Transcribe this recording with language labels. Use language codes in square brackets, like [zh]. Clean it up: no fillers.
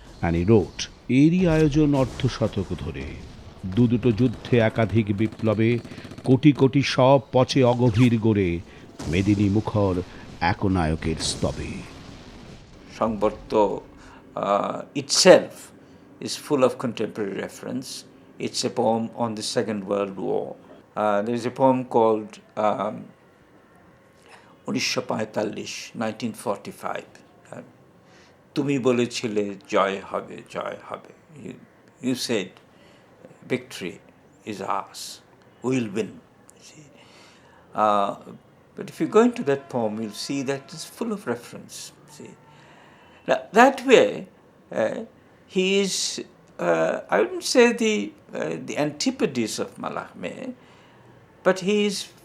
[en] And he wrote, [bn] এরই আয়োজন অর্ধশতক ধরে, দুটো যুদ্ধে একাধিক বিপ্লবে, কোটি কোটি সব পচে অগভীর গড়ে, মেদিনী মুখর একনায়কের স্তবে. [en] Sambarta itself is full of contemporary reference. It's a poem on the Second World War. There is a poem called 1945, [bn] তুমি বলেছিলে জয় হবে জয় হবে. [en] You said victory is ours, we'll win. See? But if you go into that poem, you'll see that it's full of reference. See? Now, that way, he is, I wouldn't say the antipodes of Mallarmé, but he is